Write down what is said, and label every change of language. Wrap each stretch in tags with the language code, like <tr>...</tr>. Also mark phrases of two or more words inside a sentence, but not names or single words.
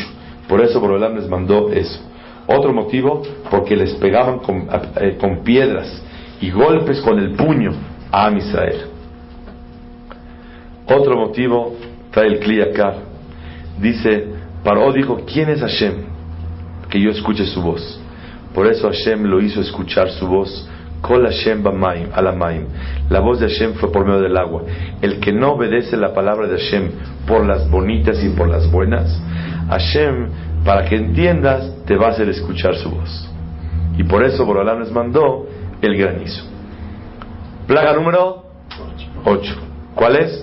<es>Por eso Boreolam les mandó eso. Otro motivo: porque les pegaban con piedras y golpes con el puño a Am Israel. Otro motivo trae el Kli Yakar. Dice: Paró dijo: ¿quién es Hashem? Que yo escuche su voz. Por eso Hashem lo hizo escuchar su voz.</es> <he>קול השם במים, על המים.</he> <es>La voz de Hashem fue por medio del agua. El que no obedece la palabra de Hashem por las bonitas y por las buenas, Hashem, para que entiendas, te va a hacer escuchar su voz. Y por eso Boreolam les mandó el granizo. Plaga número 8. ¿Cuál es?</es>